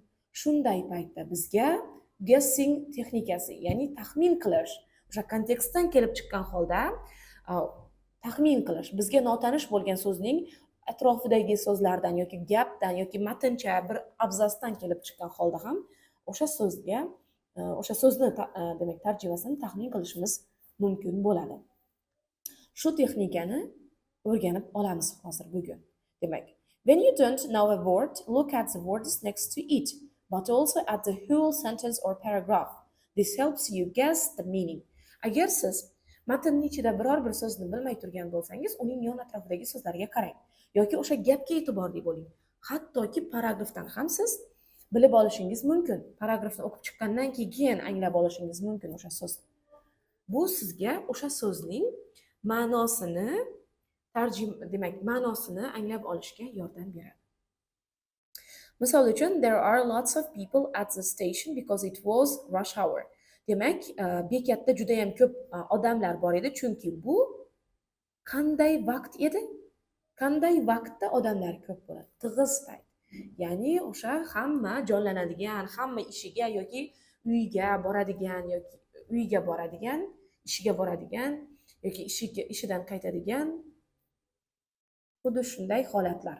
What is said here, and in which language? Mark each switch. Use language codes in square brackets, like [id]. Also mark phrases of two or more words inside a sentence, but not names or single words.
[uz] Shunday paytda bizga guessing texnikasi, ya'ni taxmin qilish, o'sha kontekstdan kelib chiqqan holda taxmin qilish, bizga notanish bo'lgan so'zning atrofidagi so'zlardan yoki gapdan yoki matncha bir abzasdan kelib chiqqan holda ham o'sha so'zga, o'sha so'zni demak tarjimasini taxmin qilishimiz mumkin bo'ladi. Shu texnikani o'rganib olamiz hozir bugun. Demak, [en] when you don't know a word, look at the words next to it, but also at the whole sentence or paragraph. This helps you guess the meaning. [uz] Agar siz matnning ichida biror bir so'zni bilmay turgan bo'lsangiz, uning yon atrofidagi so'zlarga qarang yoki o'sha gapga e'tiborli bo'ling. Hattoki paragrafdan ham siz bilib olishingiz mumkin. Paragrafni o'qib chiqqandan keyin anglab olishingiz mumkin o'sha so'zni. Bu sizga o'sha so'zning ma'nosini demak, ma'nosini anglab olishga yordam beradi. Misol uchun, [en] there are lots of people at the station because it was rush hour. [uz] Demak, bekatda juda ham ko'p odamlar bor edi, chunki bu qanday vaqt edi? Qanday vaqtda odamlar ko'p bo'ladi? Tig'iz payt. Ya'ni o'sha hamma jonlanadigan, hamma ishiga yoki uyiga boradigan yoki uyiga boradigan, ishiga boradigan yoki ishidan qaytadigan xuddi shunday holatlar.